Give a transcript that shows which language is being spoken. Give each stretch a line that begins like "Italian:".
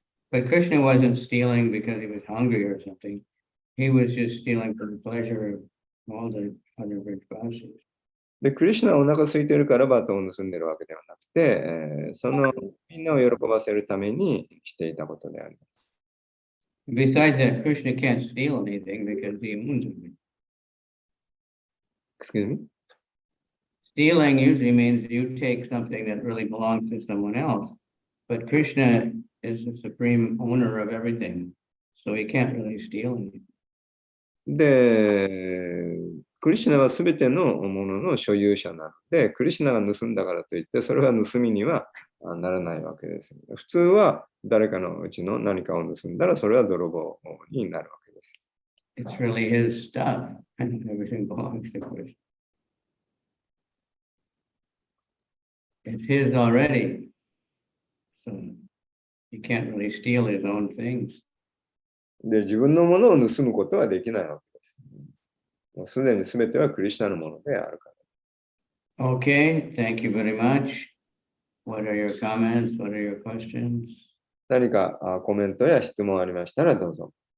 English: But Krishna wasn't stealing because he was hungry or something. He was just stealing for the pleasure of all the other Vrajavasis.
Japanese: で、クリシュナはお腹空いてるからバターを盗んでるわけではなくて、そのみんなを喜ばせるためにしていたことであります。
English: Besides that, Krishna can't steal anything because he owns it. Excuse me? Stealing usually means you take something that really belongs to someone else. But Krishna is the supreme owner of everything, so he can't really steal anything.
Japanese: で、クリシュナはすべてのものの所有者なので、クリシュナが盗んだからといって、それは盗みにはならないわけです。普通は誰かのうちの何かを盗んだら、それは泥棒になるわけです。
English: It's really his stuff, and everything belongs to Krishna. It's his already, so he can't really steal his own things.
Japanese: で、自分のものを盗むことはできないわけです。もうすでに全てはクリシュナのものであるから。
English: Okay, thank you very much. What are your comments? What are your questions?
Japanese: 何かコメントや質問ありましたらどうぞ。